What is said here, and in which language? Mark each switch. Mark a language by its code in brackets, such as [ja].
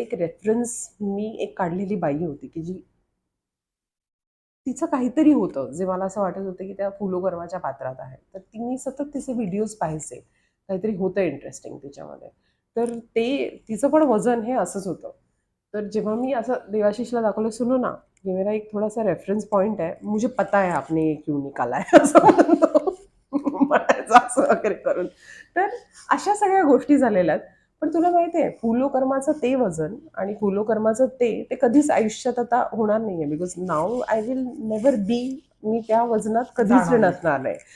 [mr] एक रेफरन्स मी एक काढलेली बाई होती की जी तिचं काहीतरी होतं जे मला असं वाटत होतं की त्या फुलोगर्वाच्या पात्रात आहे. तर मी सतत तिचे व्हिडिओज पाहायचे. काहीतरी होतं इंटरेस्टिंग तिच्यामध्ये. तर ते तिचं पण वजन हे असंच होतं. तर जेव्हा मी असं देवाशीषला दाखवलं, [hi] "सुनो ना, ये मेरा एक थोडासा रेफरन्स पॉइंट है. मुझे पता है आपने ये क्यों निकाला है." [mr] असं म्हणतो. म्हणायचं असं वगैरे करून. तर अशा सगळ्या गोष्टी झालेल्या आहेत. पण तुला माहिती आहे फुलोकर्माचं ते वजन आणि फुलोकर्माचं ते कधीच आयुष्यात आता होणार नाहीये. [en] because now I will never be, [mr] मी त्या वजनात कधीच जाणार नाही. नसणार नाही.